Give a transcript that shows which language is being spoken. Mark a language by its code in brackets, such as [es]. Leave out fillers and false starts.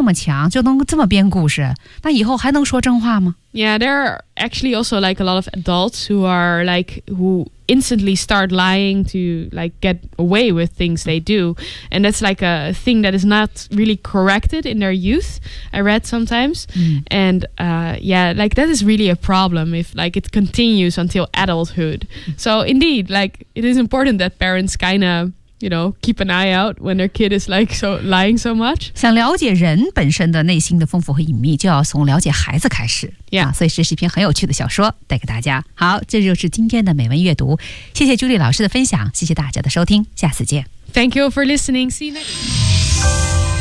[zh] 那么强，就能这么编故事，那以后还能说真话吗？ [en] Yeah, there are actually also like a lot of adults who are like, who instantly start lying to like get away with things they do. And that's like a thing that is not really corrected in their youth, I read sometimes. Mm. And yeah, like that is really a problem if like it continues until adulthood. So indeed, like it is important that parents kind of,You know, keep an eye out when their kid is like so lying so much. [zh] 想了解人本身的内心的丰富和隐秘，就要从了解孩子开始。 [en] Yeah. [zh] 所以这是一篇很有趣的小说，带给大家。好，这就是今天的美文阅读。谢谢 Julie 老师的分享，谢谢大家的收听，下次见。 [en] Thank you for listening. See you next.